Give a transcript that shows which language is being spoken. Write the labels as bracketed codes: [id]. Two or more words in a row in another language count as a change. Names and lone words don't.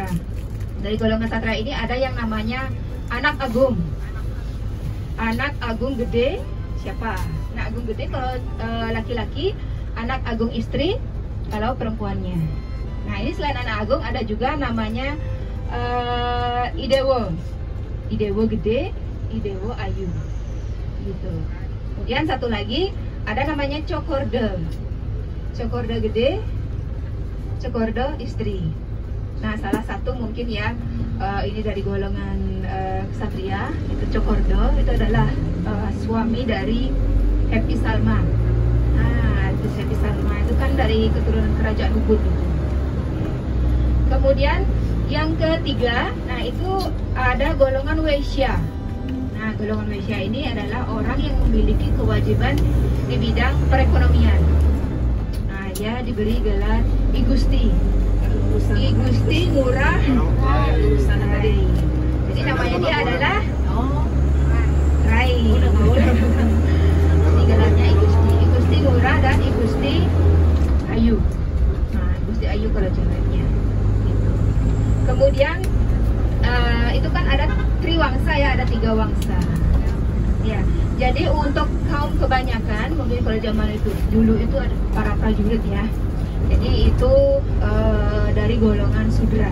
[id] Dari golongan kesatria ini ada yang namanya anak agung. Anak agung gede siapa? Anak agung gede kalau laki-laki, anak agung istri kalau perempuannya. Nah, ini selain anak agung ada juga namanya Idewo. Idewo gede, Idewo ayu. Gitu. Kemudian satu lagi ada namanya Cokorda. Cokorda gede, Cokorda istri. Nah, salah satu mungkin ya ini dari golongan ksatria, itu Cokorda, itu adalah suami dari Happy Salma. Nah, itu Happy Salma itu kan dari keturunan kerajaan Ubud. Kemudian yang ketiga, nah itu ada golongan Waisya. Nah, golongan Waisya ini adalah orang yang memiliki kewajiban di bidang perekonomian. Nah, dia diberi gelar I Gusti. I Gusti Ngurah Rai. Jadi namanya dia adalah Rai. Ini gelarnya I Gusti. I Gusti Ngurah dan I Gusti Ayu. Nah, I Gusti Ayu kalau ceweknya. Kemudian itu kan ada triwangsa ya, ada 3 wangsa. Ya, jadi untuk kaum kebanyakan mungkin kalau zaman itu dulu itu ada para prajurit ya. Jadi itu dari golongan Sudra.